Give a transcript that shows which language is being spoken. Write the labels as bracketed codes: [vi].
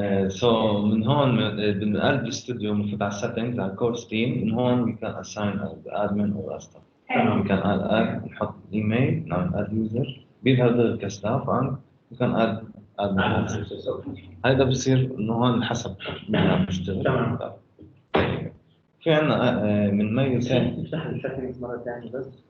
[ar] So من هون من قلب الاستوديو بنفوت على settings على course team. من هون [en] we can assign as admin or staff. We can add [ar] نحط [en] email [ar] نعمل [en] add user [ar] بيظهر كستاف عن [en] we can add admin. [ar] هيدا بصير إنه هون حسب مين عم يشتغل. في عنا من ميو ثاني. افتح السيتنجز مرة ثانية بس.